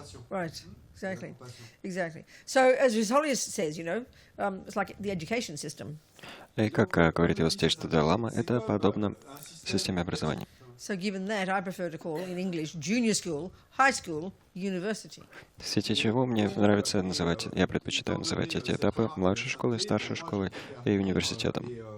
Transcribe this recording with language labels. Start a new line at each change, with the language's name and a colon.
English: Right, exactly, exactly. So, as His Holiness says, it's like the education system.
Russian: И как говорит его Святейшество Далай-лама, это подобно системе образования.
English: So, given that, I prefer to call in English junior school, high school, university.
Russian: В свете чего мне нравится называть, я предпочитаю называть эти этапы младшей школой, старшей школой и университетом.